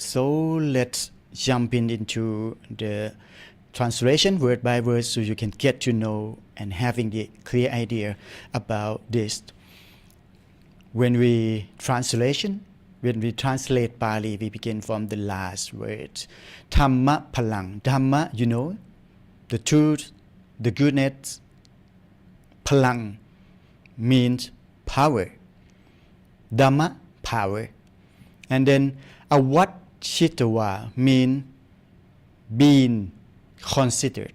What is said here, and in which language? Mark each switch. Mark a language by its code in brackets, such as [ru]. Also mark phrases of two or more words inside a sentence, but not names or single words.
[en] So let's jump into the translation word by word so you can get to know and having the clear idea about this. When we translate Pali, we begin from the last word. [pi] Dhamma Palang. Dhamma, [en] the truth, the goodness, Palang means power. Dhamma, power. And then Avatthitāva means being considered.